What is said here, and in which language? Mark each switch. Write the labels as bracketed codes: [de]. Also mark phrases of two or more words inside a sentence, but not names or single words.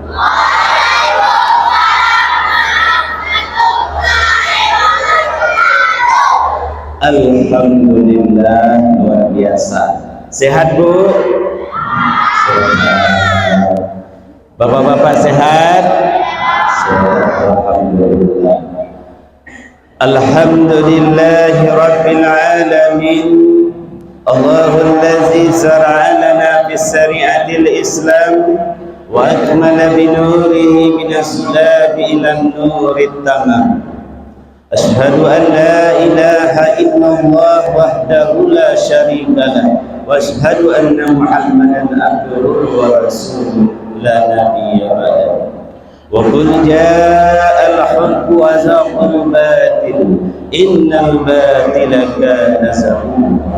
[id] Alhamdulillah, luar biasa. Sehat Bu? Sehat. Bapak-bapak sehat? Alhamdulillah. [ar] الحمد لله رب العالمين. الله الذي شرع لنا بشريعة الإسلام وأكمل بنوره من السبل إلى النور التمام. أشهد أن لا إله إلا الله وحده لا شريك له وأشهد أن محمدا عبده ورسوله لا نبي بعده. وَقُلْ جَاءَ الْحَقُّ وَزَهَقَ الْبَاطِلُ إِنَّ الْبَاطِلَ كَانَ زَهُوقًا.